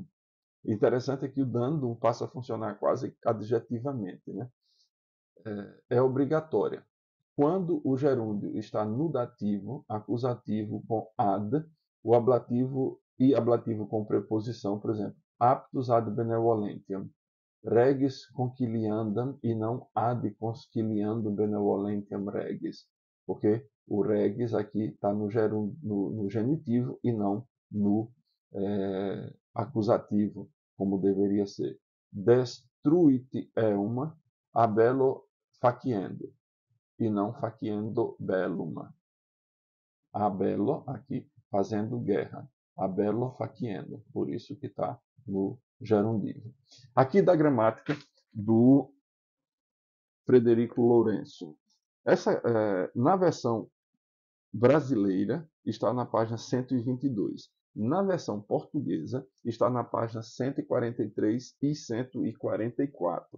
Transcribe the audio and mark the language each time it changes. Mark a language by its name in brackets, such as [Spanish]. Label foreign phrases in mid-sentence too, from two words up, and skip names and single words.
[Portuguese] Interessante é que o dandum passa a funcionar quase adjetivamente, né? É obrigatória. Quando o gerúndio está no dativo, acusativo com ad, o ablativo e ablativo com preposição, por exemplo, [Latin] aptus ad benevolentiam, regis conciliandam [Portuguese] e não [Latin] ad conciliandum benevolentiam regis, [Portuguese] porque o regis aqui está no genitivo e não no acusativo, como deveria ser. [Latin] Destruit euma a bello faciendo, [Portuguese] e não [Latin] faciendo bellum. A bello [Portuguese] aqui fazendo guerra. [Latin] A bello faciendo, [Portuguese] por isso que está no gerundivo. Aqui da gramática do Frederico Lourenço. Essa, na versão brasileira, está na página 122. Na versão portuguesa, está na página 143 e 144.